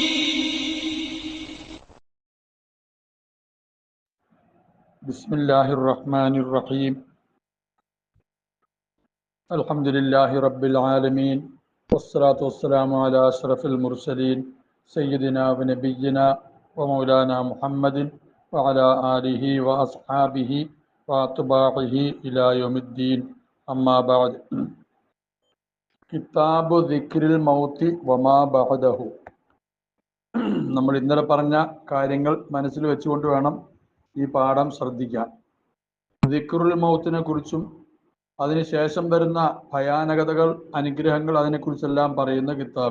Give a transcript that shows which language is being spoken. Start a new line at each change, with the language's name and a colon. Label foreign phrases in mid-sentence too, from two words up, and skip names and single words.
Arabic: بسم الله الرحمن الرحيم الحمد لله رب العالمين والصلاة والسلام على أشرف المرسلين سيدنا ونبينا ومولانا محمد وعلى آله وأصحابه وأتباعه إلى يوم الدين أما بعد كتاب ذكر الموت وما بعده.
Malayalam: നമ്മൾ ഇന്നലെ പറഞ്ഞ കാര്യങ്ങൾ മനസ്സിൽ വെച്ചുകൊണ്ട് വേണം ഈ പാഠം ശ്രദ്ധിക്കാൻ. ദിക്റുൽ മൗത്തിനെ കുറിച്ചും അതിനുശേഷം വരുന്ന ഭയാനകതകൾ, അനുഗ്രഹങ്ങൾ, അതിനെക്കുറിച്ചെല്ലാം പറയുന്ന കിതാബ്.